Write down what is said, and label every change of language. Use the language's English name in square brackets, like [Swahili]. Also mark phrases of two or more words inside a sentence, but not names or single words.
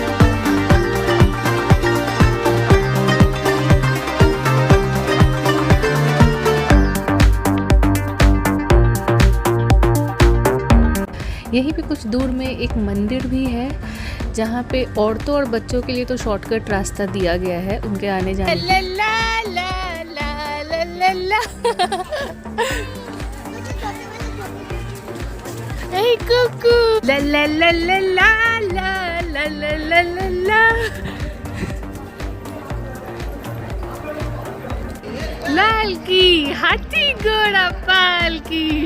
[Hindi] यहीं पे कुछ दूर में एक मंदिर भी है, जहाँ पे औरतों और बच्चों के लिए तो शॉर्टकट रास्ता दिया गया है उनके आने जाने। ला ला ला ला ला ला ला। हे कुकू। ला ला ला ला ला ला ला ला ला ला ला। लाल की हाथी घोड़ा पाल की।